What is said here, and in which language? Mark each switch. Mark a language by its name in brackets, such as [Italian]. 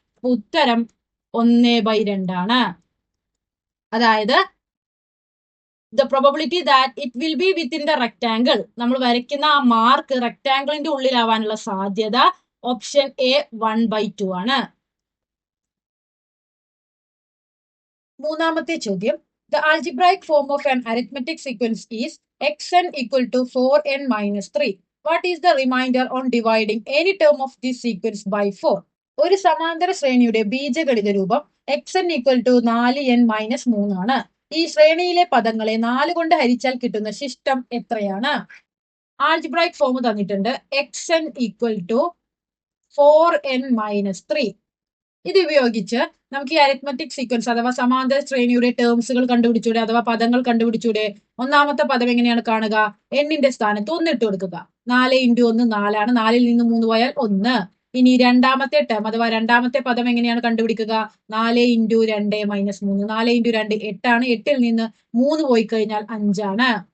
[Malayalam] ഉത്തരം 1/2 ആണ്. അതായത് [English] the probability that it will be within the rectangle, [Malayalam] നമ്മൾ വരയ്ക്കുന്ന ആ മാർക്ക് റെക്ടാംഗിളിന്റെ ഉള്ളിലാവാനുള്ള സാധ്യത ഓപ്ഷൻ എ 1/2 ആണ്. മൂന്നാമത്തെ ചോദ്യം, [English] the algebraic form of an arithmetic sequence is xn equal to 4n minus 3. What is the remainder on dividing any term of this sequence by 4? [Malayalam] ഒരു സമാന്തര ശ്രേണിയുടെ ബീജഗണിത രൂപം [English] xn equal to 4n minus 3 [Malayalam] ആണ്. ഈ ശ്രേണിയിലെ പദങ്ങളെ 4 കൊണ്ട് ഹരിച്ചാൽ കിട്ടുന്ന ശിഷ്ടം എത്രയാണ്? ആൾജിബ്രായിക് ഫോം തന്നിട്ടുണ്ട്, [English] xn equal to 4n minus 3. [Malayalam] ഇത് ഉപയോഗിച്ച് നമുക്ക് ഈ അരിത്മെറ്റിക് സീക്വൻസ് അഥവാ സമാന്തര ശ്രേണിയുടെ ടേംസുകൾ കണ്ടുപിടിച്ചൂടെ അഥവാ പദങ്ങൾ കണ്ടുപിടിച്ചൂടെ. ഒന്നാമത്തെ പദം എങ്ങനെയാണ് കാണുക, എണ്ണിന്റെ സ്ഥാനത്ത് 1 ഇട്ട് കൊടുക്കുക. 4 × 1 4 ആണ്, 4ൽ നിന്ന് 3 പോയാൽ 1. ഇനി രണ്ടാമത്തെ ടേം അഥവാ രണ്ടാമത്തെ പദം എങ്ങനെയാണ് കണ്ടുപിടിക്കുക, 4 × 2 - 3, 4 × 2 8 ആണ്, 8ൽ നിന്ന് 3 പോയി കഴിഞ്ഞാൽ 5 ആണ്.